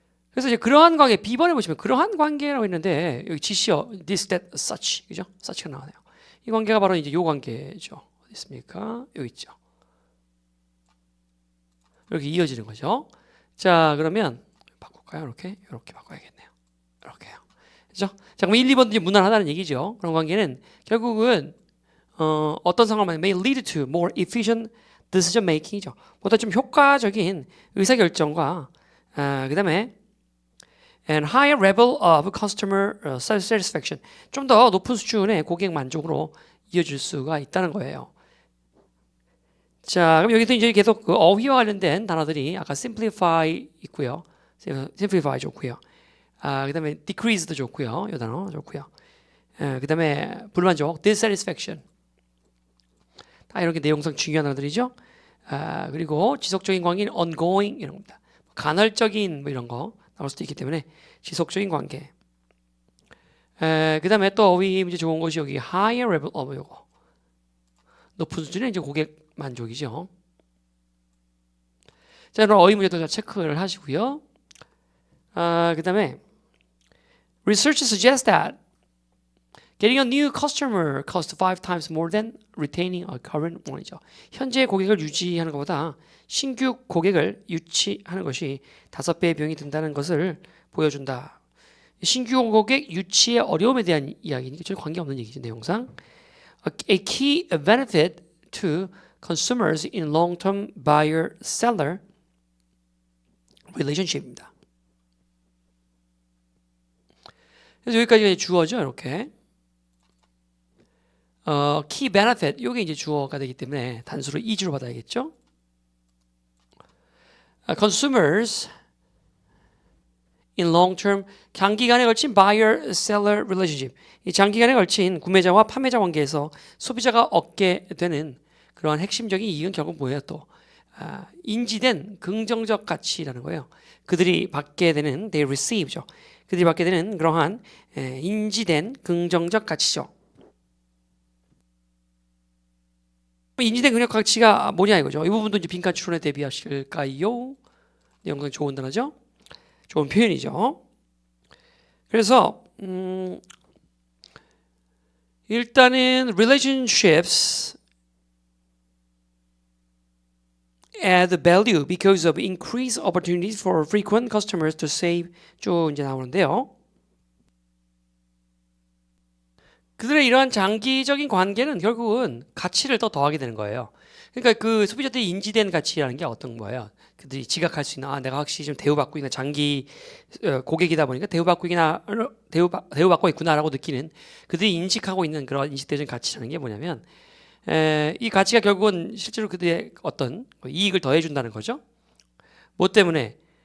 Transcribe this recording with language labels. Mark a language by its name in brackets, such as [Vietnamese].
[Korean] 그래서 이제 그러한 관계 B번에 보시면 그러한 관계라고 있는데 여기 지시어 this, that, such 그죠? such가 나오네요. 이 관계가 바로 이제 요 관계죠. 어디 있습니까? 여기 있죠. 이렇게 이어지는 거죠. 자 그러면 바꿀까요? 이렇게 바꿔야겠네요. 이렇게요. 그죠? 자 그럼 1, 2번도 이제 무난하다는 얘기죠. 그런 관계는 결국은 어떤 상황을 [English] may lead to more efficient decision making이죠. [Korean] 보다 좀 효과적인 의사결정과 그 다음에 [English] and higher level of customer satisfaction [Korean] 좀 더 높은 수준의 고객 만족으로 이어질 수가 있다는 거예요. 자 그럼 여기도 이제 계속 그 어휘와 관련된 단어들이 아까 simplify 있고요. simplify 좋고요. 그 다음에 decrease도 좋고요. 이 단어 좋고요. 그 다음에 불만족 dissatisfaction 다 이렇게 내용상 중요한 단어들이죠. 그리고 지속적인 관계는 ongoing 이런 겁니다. 간헐적인 뭐 이런 거 나올 수도 있기 때문에 지속적인 관계. 그 다음에 또 어휘 문제 좋은 것이 여기 [English] higher level of [Korean] 요거 높은 수준의 이제 고객 만족이죠. 자, 그럼 어휘 문제도 체크를 하시고요. 그 다음에 [English] research suggests that getting a new customer costs 5 times more than retaining a current one이죠. [Korean] 현재 고객을 유지하는 것보다 신규 고객을 유치하는 것이 5배의 비용이 든다는 것을 보여준다. 신규 고객 유치의 어려움에 대한 이야기니까 전혀 관계없는 얘기죠. 내용상. [English] A key benefit to consumers in long-term buyer-seller relationship입니다. [Korean] 그래서 여기까지가 주어죠. 이렇게. key benefit 이게 이제 주어가 되기 때문에 단수로 is로 받아야겠죠. [English] consumers in long-term [Korean] 장기간에 걸친 [English] buyer-seller relationship [Korean] 이 장기간에 걸친 구매자와 판매자 관계에서 소비자가 얻게 되는 그러한 핵심적인 이익은 결국 뭐예요? 또 인지된 긍정적 가치라는 거예요. 그들이 받게 되는 [English] they receive [Korean] 죠. 그들이 받게 되는 그러한 인지된 긍정적 가치죠. 인지된 긍정적 가치가 뭐냐 이거죠. 이 부분도 이제 빈칸 추론에 대비하실까요? 영상 좋은 단어죠. 좋은 표현이죠. 그래서 일단은 [English] relationships add value because of increased opportunities for frequent customers to save [Korean] 쭉 이제 나오는데요. 그들의 이러한 장기적인 관계는 결국은 가치를 더 더하게 되는 거예요. 그러니까 그 소비자들이 인지된 가치라는 게 어떤 거예요? 그들이 지각할 수 있는 내가 확실히 좀 대우받고 있나 장기 고객이다 보니까 대우받고 있구나라고 느끼는 그들이 인식하고 있는 그런 인식되는 가치라는 게 뭐냐면 이 가치가 결국은 실제로 그들의 어떤 이익을 더해준다는 거죠. 뭐 때문에?